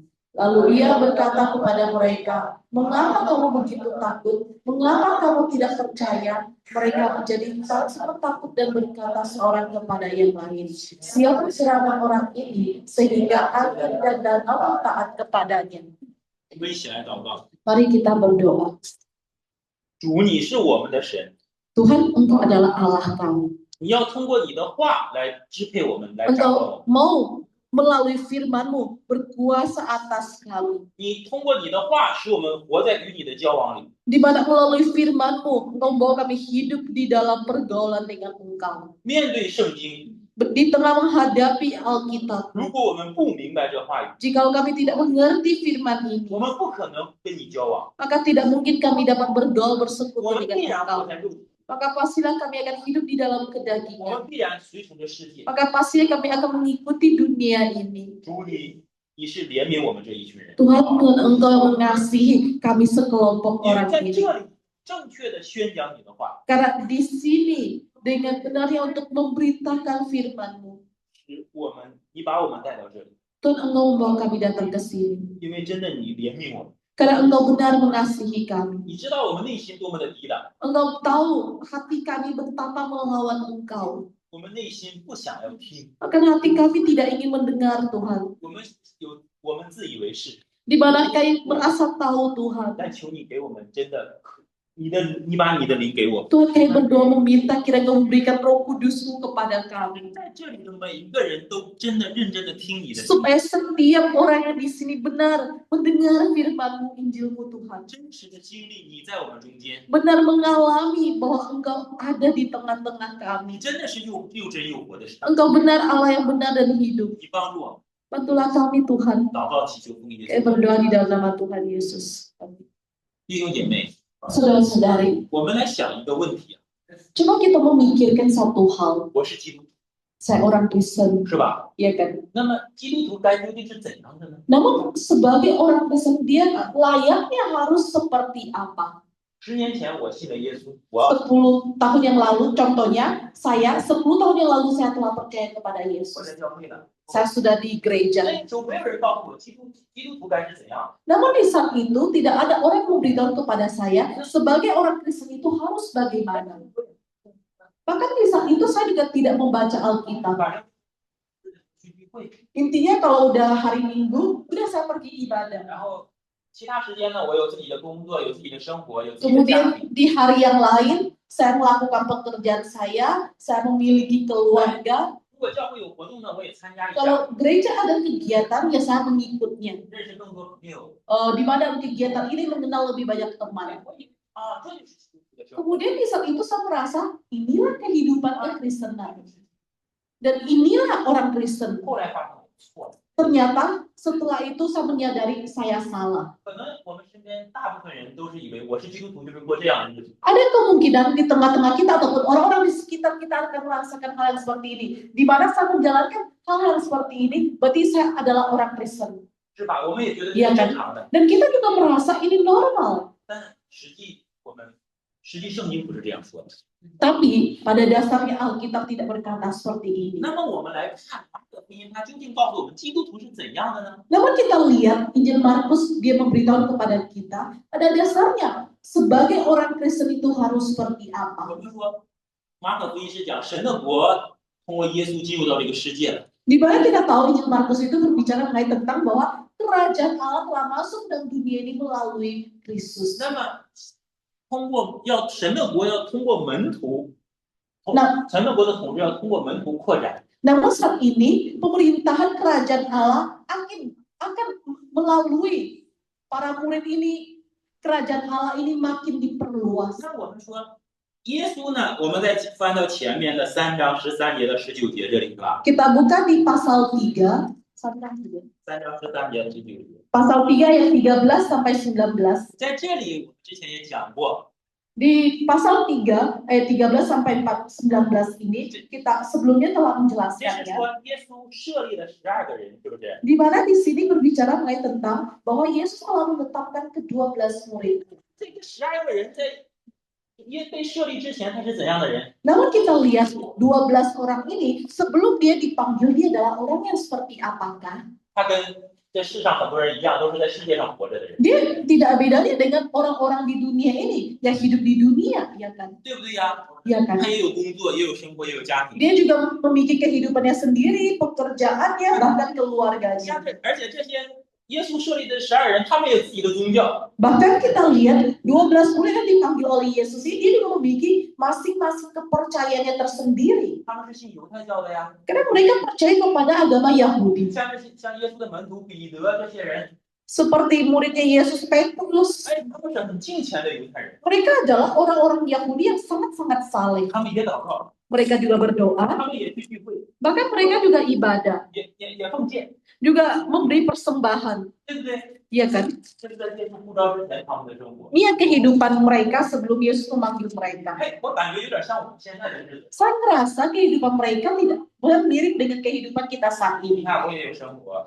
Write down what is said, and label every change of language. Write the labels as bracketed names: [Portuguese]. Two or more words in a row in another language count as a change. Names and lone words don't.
[Indonesian] Lalu ia berkata kepada mereka, mengapa kamu begitu takut? Mengapa kamu tidak percaya? Mereka menjadi sangat takut dan berkata seorang kepada yang lain, siapa serangan orang ini sehingga angin dan danau taat kepadanya? [Chinese] 我们一起来祷告。 [Indonesian] Mari kita berdoa. [Chinese] 主，你是我们的神， [Indonesian] Tuhan, Engkau adalah Allah kami. [Chinese] 你要通过你的话来支配我们，来掌管我 [Indonesian] Engkau [Chinese] 们。 [Indonesian] mau melalui firman-Mu berkuasa atas kami. [Chinese] 你通过你的话，使我们活在与你的交往里。 [Indonesian] Di mana melalui firman-Mu, Engkau bawa kami hidup di dalam pergaulan dengan Engkau. [Chinese] 面对圣经， [Indonesian] Di tengah menghadapi Alkitab, [Chinese] 如果我们不明白这话语， [Indonesian] jikalau kami tidak mengerti firman ini, [Chinese] 我们不可能跟你交往， [Indonesian] maka tidak mungkin kami dapat bergaul [Chinese] 我 [Indonesian] bersekutu [Chinese] 们必 [Indonesian] dengan [Chinese] 然活 [Indonesian] Engkau. [Chinese] 在肉体， [Indonesian] Maka pastilah kami akan hidup di dalam [Chinese] 我 [Indonesian] kedagingan. [Chinese] 们必然随从着世界。 [Indonesian] Maka pastilah kami akan mengikuti dunia ini. [Chinese] 主，你是怜悯我们这一群人， [Indonesian] Tuhan, Engkau mengasihi kami sekelompok [Chinese] 因为 [Indonesian] orang [Chinese] 在 [Indonesian] ini. [Chinese] 这里正确的宣讲你的话， [Indonesian] Karena di sini dengan benarnya untuk memberitakan firman-Mu. [Chinese] 是你把我们带到这里， [Indonesian] Tuhan, Engkau membawa kami datang ke sini. [Chinese] 因为真的你怜悯我们， [Indonesian] Karena Engkau benar mengasihi kami. [Chinese] 你知道我们内心多么的抵挡， [Indonesian] Engkau tahu hati kami betapa melawan Engkau. [Chinese] 我们内心不想要听， [Indonesian] Akan hati kami tidak ingin mendengar Tuhan. [Chinese] 我们自以为是， [Indonesian] Di mana kami merasa tahu Tuhan. [Chinese] 但求你给我们真的，你把你的灵给我， [Indonesian] Tuhan, kami berdoa meminta kiranya Engkau memberikan Roh Kudus-Mu kepada kami. [Chinese] 在这里的每一个人都真的认真的听你的， [Indonesian] Supaya setiap orang yang di sini benar mendengar firman-Mu, Injil-Mu Tuhan. [Chinese] 真实的经历你在我们中间， [Indonesian] Benar mengalami bahwa Engkau ada di tengah-tengah [Chinese] 你 [Indonesian] kami. [Chinese] 真的是又真又活的神， [Indonesian] Engkau benar Allah yang benar dan hidup. [Chinese] 你帮助我， [Indonesian] Bantulah kami Tuhan. [Chinese] 祷告祈求奉耶 [Indonesian] Kami [Chinese] 稣， [Indonesian] berdoa di dalam nama Tuhan Yesus. Amin. [Chinese] 弟兄姐妹， [Indonesian] Saudara-saudari, [Chinese] 我们来想一个问题啊， [Indonesian] coba kita memikirkan satu hal. [Chinese] 我是基督徒， [Indonesian] Saya orang Kristen, [Chinese] 是吧？ [Indonesian] ya kan? [Chinese] 那么基督徒该究竟是怎样的呢？ [Indonesian] Namun sebagai orang Kristen, dia layaknya harus seperti apa? [Chinese] 10 年前我信了耶稣，我要 [Indonesian] 10 tahun yang lalu, contohnya, 10 tahun yang lalu saya telah percaya kepada [Chinese] 我 [Indonesian] Yesus. [Chinese] 在教会了， [Indonesian] Saya sudah di gereja. [Chinese] 那时候没有人告诉我基督徒该是怎样。 [Indonesian] Namun di saat itu tidak ada orang yang memberitahu kepada saya sebagai orang Kristen itu harus bagaimana. Bahkan di saat itu saya juga tidak membaca Alkitab. [Chinese] 反正去聚会， [Indonesian] Intinya kalau udah hari Minggu, udah saya pergi ibadah. [Chinese] 然后其他时间呢，我有自己的工作，有自己的生活，有自己的家 [Indonesian] Kemudian [Chinese] 庭。 [Indonesian] di hari yang lain, saya melakukan pekerjaan saya memiliki keluarga. [Chinese] 如果教会有活动呢，我也参加一下， [Indonesian] Kalau gereja ada kegiatan, ya saya mengikutnya. [Chinese] 认识更多朋友。 [Indonesian] Di mana kegiatan ini mengenal lebih banyak teman. [Chinese] 啊，这就是基督徒的生活。 [Indonesian] Kemudian di saat itu saya merasa inilah kehidupan kekristenan. Dan inilah orang Kristen. [Chinese] 后来发现我错了， [Indonesian] Ternyata setelah itu saya menyadari saya salah. [Chinese] 可能我们身边大部分人都是以为我是基督徒就是过这样的日子。 [Indonesian] Ada kemungkinan di tengah-tengah kita ataupun orang-orang di sekitar kita akan merasakan hal yang seperti ini. Di mana saya menjalankan hal-hal seperti ini, berarti saya adalah orang Kristen. [Chinese] 是吧？我们也觉得这 [Indonesian] Iya [Chinese] 是 [Indonesian] kan? [Chinese] 正常的， [Indonesian] Dan kita juga merasa ini normal. [Chinese] 但实际圣经不是这样说的。 [Indonesian] Tapi pada dasarnya Alkitab tidak berkata seperti ini. [Chinese] 那么我们来看马可福音，它究竟告诉我们基督徒是怎样的呢？ [Indonesian] Namun kita lihat Injil Markus, dia memberitahu kepada kita, pada dasarnya sebagai orang Kristen itu harus seperti [Chinese] 我 [Indonesian] apa. [Chinese] 们说马可福音是讲神的国通过耶稣进入到这个世界了。 [Indonesian] Di mana kita tahu Injil Markus itu berbicara mengenai tentang bahwa kerajaan Allah telah masuk dalam dunia ini melalui Kristus. [Chinese] 那么神的国要通过门徒，神的国的统治要通过门徒扩展。 [Indonesian] Namun saat ini pemerintahan kerajaan Allah akan melalui para murid ini, kerajaan Allah ini makin diperluas. [Chinese] 那我们说耶稣呢？我们再翻到前面的3章13节到19节这里，是吧？ [Indonesian] Kita buka di pasal 3, [Chinese] 3 章13节到19节。 [Indonesian] pasal 3 ayat 13 sampai 19. [Chinese] 在这里我们之前也讲过， [Indonesian] Di pasal 3 ayat 13 sampai 19 ini kita sebelumnya telah [Chinese] 这是 [Indonesian] menjelaskannya. [Chinese] 说耶稣设立了12个人，是不是？ [Indonesian] Di mana di sini berbicara mengenai tentang bahwa Yesus telah menetapkan ke-12 murid. [Chinese] 这个12个人在被设立之前，他是怎样的人？ [Indonesian] Namun kita lihat 12 orang ini sebelum dia dipanggil dia adalah orang yang seperti apakah? [Chinese] 他跟这世上很多人一样，都是在世界上活着的人， [Indonesian] Dia tidak bedanya dengan orang-orang di dunia ini yang hidup di dunia, ya kan? [Chinese] 对不对呀？ [Indonesian] Ya kan? [Chinese] 他也有工作，也有生活，也有家庭。 [Indonesian] Dia juga memiliki kehidupannya sendiri, pekerjaannya, bahkan keluarganya. [Chinese] 而且这些耶稣设立的12人，他们也有自己的宗教。 [Indonesian] Bahkan kita lihat 12 murid yang dipanggil oleh Yesus ini dia juga memiliki masing-masing kepercayaannya tersendiri. [Chinese] 他们是信犹太教的呀。 [Indonesian] Karena mereka percaya kepada agama Yahudi. [Chinese] 像耶稣的门徒彼得这些人， [Indonesian] Seperti muridnya Yesus Petrus. [Chinese] 他们是很敬虔的犹太人。 [Indonesian] Mereka adalah orang-orang Yahudi yang sangat-sangat saleh. [Chinese] 他们也祷告， [Indonesian] Mereka juga berdoa. [Chinese] 他们也去聚会， [Indonesian] Bahkan mereka juga ibadah. [Chinese] 也奉献， [Indonesian] Juga memberi persembahan. [Chinese] 对不对？ [Indonesian] Iya kan? [Chinese] 这是在耶稣呼召之前他们的生活。 [Indonesian] Ini kehidupan mereka sebelum Yesus memanggil mereka. [Chinese] 我感觉有点像我们现在的日子。 [Indonesian] Saya merasa kehidupan mereka tidak mirip dengan kehidupan kita saat [Chinese] 你 [Indonesian] ini. [Chinese] 看，我也有生活，